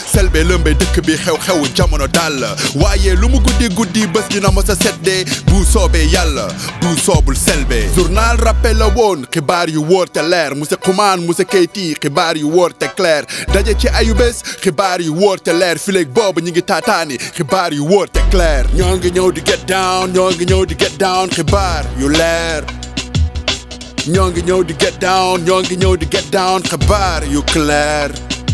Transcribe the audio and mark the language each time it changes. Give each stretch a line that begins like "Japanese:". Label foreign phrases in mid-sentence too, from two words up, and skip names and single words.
Wolof: selbe lëmbe dëkk bi xew-xew jamono daal waaye lu mu guddi bés dina mos a seddee bu soobee yàlla bu soobul selbe. journal Rappé la woon xibaar yu wóor te leer monsieur Xuman monsieur Keyti xibaar yu wóor te clair daje ci ayu bés xibaar yu wóor te leer fileeg boobu ñu ngi taataani xibaar yu wóor te clair ñoo ngi ñëw di
English: get down
Wolof: ñoo ngi ñëw di
English: get down
Wolof: xibaar yu leer. ñoo ngi ñëw di
English: get down
Wolof: ñoo ngi ñëw di
English: get down
Wolof: xibaar yu clair.